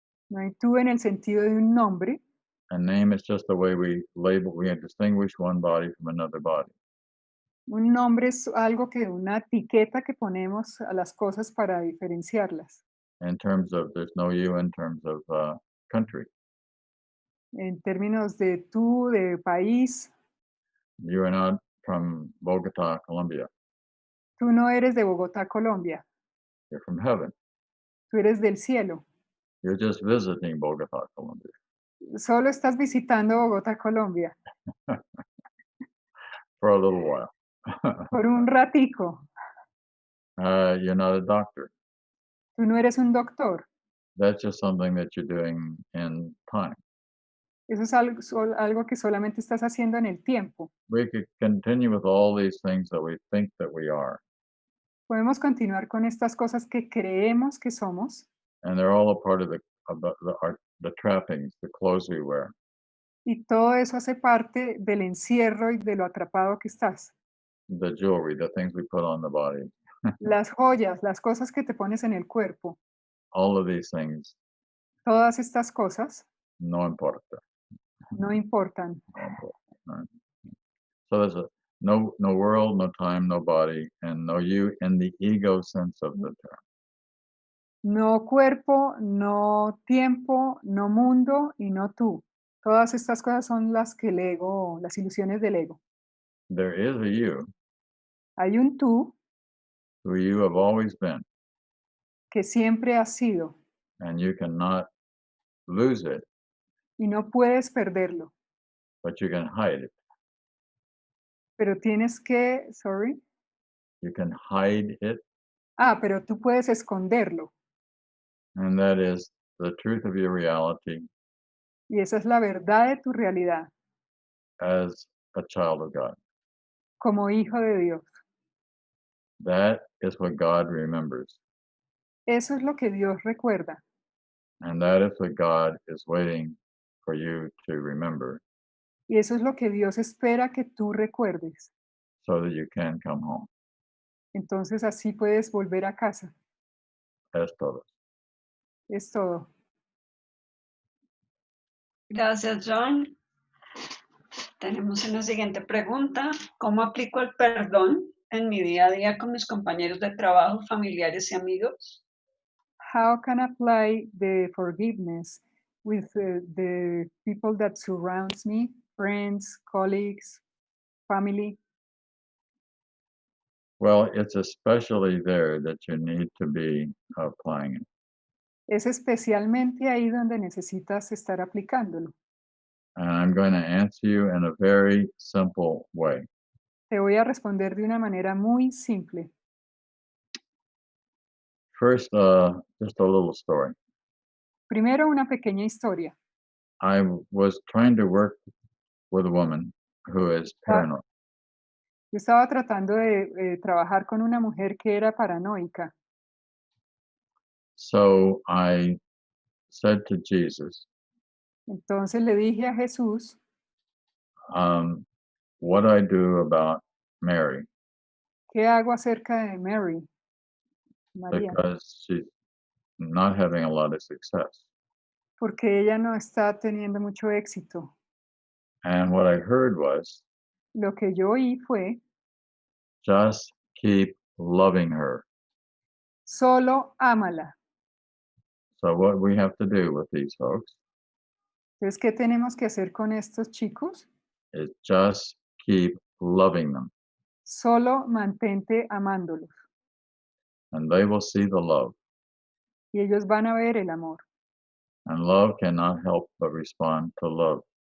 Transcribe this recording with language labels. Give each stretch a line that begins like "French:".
Spanish: no hay tú en el sentido de un nombre.
English: And name is just the way we distinguish one body from another body.
Spanish: Un nombre es algo que una etiqueta que ponemos a las cosas para diferenciarlas.
English: In terms of, there's no you in terms of country.
Spanish: En términos de tú, de país,
English: You are not from Bogota, Colombia.
Spanish: tú no eres de Bogotá, Colombia.
English: You're from heaven.
Spanish: Tú eres del cielo.
English: You're just visiting Bogota, Colombia.
Spanish: Solo estás visitando Bogotá, Colombia.
English: For a little while.
Spanish: Por un ratico.
English: You're not a doctor.
Spanish: Tú no eres un doctor.
English: That's just something that you're doing in time.
Spanish: Eso es algo que solamente estás haciendo en el tiempo.
English: We could continue with all these things that we think that we are.
Spanish: Podemos continuar con estas cosas que creemos que somos.
English: And they're all a part of the trappings, the clothes we wear.
Spanish: Y todo eso hace parte del encierro y de lo atrapado que estás.
English: The jewelry, the things we put on the body.
Spanish: Las joyas, las cosas que te pones en el cuerpo.
English: All of these things,
Spanish: Todas estas cosas no importa. no importan. No importa.
English: Right? So there's no world, no time, no body, and no you in the ego sense of the term.
Spanish: No cuerpo, no tiempo, no mundo y no tú. Todas estas cosas son las que el ego, las ilusiones del ego.
English: There is a you
Spanish: Hay un tú
English: who you have always been,
Spanish: que siempre has sido
English: and you cannot lose it,
Spanish: y no puedes perderlo,
English: but you can hide it.
Spanish: pero tienes que,
English: You can hide it,
Spanish: pero tú puedes esconderlo
English: and that is the truth of your reality
Spanish: y esa es la verdad de tu realidad
English: as a child of God.
Spanish: como hijo de Dios.
English: That is what God remembers,
Spanish: Eso es lo que Dios recuerda
English: and that is what God is waiting for you to remember
Spanish: y eso es lo que Dios espera que tú recuerdes.
English: so that you can come home.
Spanish: Entonces así puedes volver a casa. Es todo. Es todo. Gracias, John. Tenemos una siguiente pregunta. ¿Cómo aplico el perdón en mi día a día con mis compañeros de trabajo, familiares y amigos?
English: How can I apply the forgiveness with the people that surrounds me, friends, colleagues, family? Well, it's especially there that you need to be applying it.
Spanish: Es especialmente ahí donde necesitas estar aplicándolo.
English: And I'm going to answer you in a very simple way.
Spanish: Te voy a responder de una manera muy simple.
English: First, just a little story.
Spanish: Primero, una pequeña historia.
English: I was trying to work with a woman who is paranoid.
Spanish: Yo estaba tratando de trabajar con una mujer que era paranoica.
English: So I said to Jesus,
Spanish: Entonces le dije a Jesús,
English: what do I do about Mary?
Spanish: ¿qué hago acerca de Mary? María,
English: Because she's not having a lot of success.
Spanish: porque ella no está teniendo mucho éxito.
English: And what I heard was,
Spanish: Lo que yo oí fue,
English: just keep loving her.
Spanish: solo ámala.
English: So what we have to do with these folks
Spanish: Entonces, ¿qué tenemos que hacer con estos chicos?
English: is just keep loving them,
Spanish: Solo mantente amándolos
English: and they will see the love.
Spanish: y ellos van a ver el amor.
English: And love cannot help but respond to love.